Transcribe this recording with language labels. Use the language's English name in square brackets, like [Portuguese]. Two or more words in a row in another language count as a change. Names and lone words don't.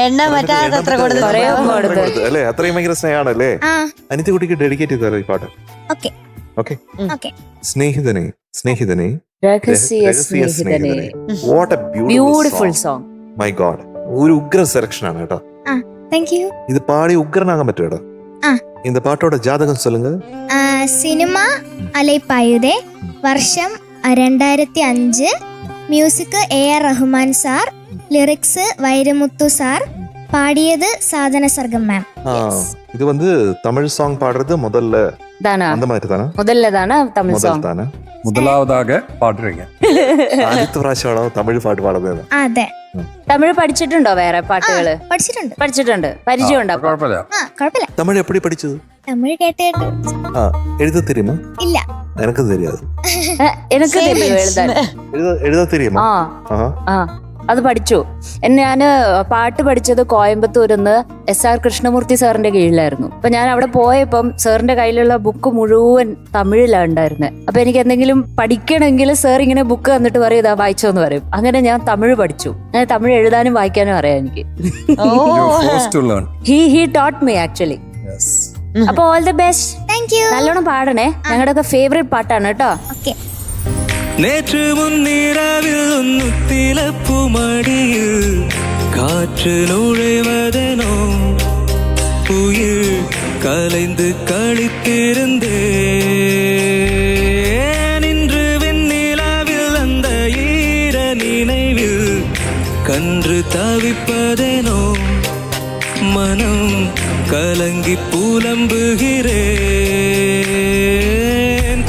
[Malayalam] അല്ലേ? അത്രയും ഭയങ്കര സ്നേഹമാണല്ലേ? അനിയത്തിക്കുട്ടിക്ക് ഡെഡിക്കേറ്റ് ചെയ്താലോ ഈ പാട്ട്? ഓക്കെ. സ്നേഹിതനെ സ്നേഹിതനെ രഹസ്യ സ്നേഹിതനെ. [English] What a beautiful song. My God, [Malayalam] ഒരു ഉഗ്ര സെലക്ഷൻ ആണ് കേട്ടോ. ഇത് പാടി ഉഗ്രനാകാൻ പറ്റും കേട്ടോ. [Tamil] இந்த பாட்டோட ஜாதகம் சொல்லுங்க. [Malayalam] സിനിമ അലൈപ്പായുതേ, വർഷം 2005, മ്യൂസിക് AR റഹ്മാൻ സാർ, ലിറിക്സ് വൈരമുത്തു സാർ, പാടിയത് സാധന സർഗം മാം. [Tamil] இது வந்து தமிழ் சாங் பாடுறது முதல்ல தானா? அந்த மாதிரி தானா? முதல்ல தானா தமிழ் சாங்? தானா? முதலாவதாக பாடுறீங்க. [Malayalam] ആദ്യത്തെ പ്രാവശ്യമാണോ തമിഴ് പാട്ട് പാടുന്നത്? അതെ. തമിഴ് പഠിച്ചിട്ടുണ്ടോ? വേറെ പാട്ടുകള് പഠിച്ചിട്ടുണ്ട്. പരിചയമുണ്ടോ? കുഴപ്പമില്ല. തമിഴ് എപ്പടി പഠിച്ചത്? തമിഴ് കേട്ട് [Tamil] എഴുത தெரியுமா? [Malayalam] ഇല്ല. [Tamil] எனக்கு தெரியாது. [Malayalam] എനിക്ക് தெரியும் എഴുതാൻ. [Tamil] എഴുത தெரியுமா? [Malayalam] അത് പഠിച്ചു. ഞാന് പാട്ട് പഠിച്ചത് കോയമ്പത്തൂരിന്ന് SR കൃഷ്ണമൂർത്തി സാറിന്റെ കീഴിലായിരുന്നു. അപ്പൊ ഞാൻ അവിടെ പോയപ്പം സാറിന്റെ കയ്യിലുള്ള ബുക്ക് മുഴുവൻ തമിഴിലാണ് ഉണ്ടായിരുന്നത്. അപ്പൊ എനിക്ക് എന്തെങ്കിലും പഠിക്കണമെങ്കിൽ സാർ ഇങ്ങനെ ബുക്ക് തന്നിട്ട് പറയും ഇതാ വായിച്ചോന്ന് പറയും. അങ്ങനെ ഞാൻ തമിഴ് പഠിച്ചു. ഞാൻ തമിഴ് എഴുതാനും വായിക്കാനും അറിയാം എനിക്ക്. [English] He taught me actually. അപ്പൊ all the best. thank you. [Malayalam] നല്ലോണം പാടണേ. ഞങ്ങളുടെ ഫേവറേറ്റ് പാട്ടാണ് കേട്ടോ. ഓക്കെ. [Tamil] நேற்று முன்னிரவில் உன்னுத்திலப்புமடியில் காற்று நுழைவதனோ உயிர் கலைந்து கழித்திருந்தேன். இன்று வெண்ணிலாவில் அந்த ஈர நினைவில் கன்று தவிப்பதேனோ மனம் கலங்கி புலம்புகிறேன்.